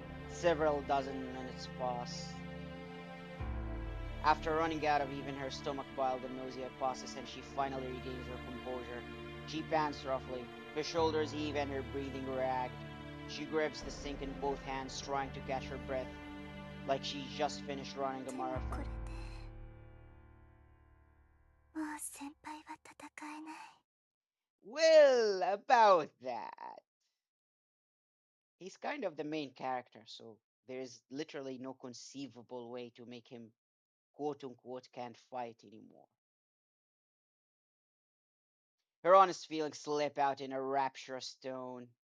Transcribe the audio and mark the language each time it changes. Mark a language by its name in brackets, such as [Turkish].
[English] Several dozen minutes pass. After running out of even her stomach bile, the nausea passes and she finally regains her composure. She pants roughly, her shoulders heave and her breathing ragged. She grips the sink in both hands, trying to catch her breath, like she just finished running a [Japanese] でもこ [English] marathon. [Japanese] れでもう先輩は戦えない [English] Well, about that. He's kind of the main character, so there's literally no conceivable way to make him quote unquote can't fight anymore. Her honest feelings slip out in a rapturous tone.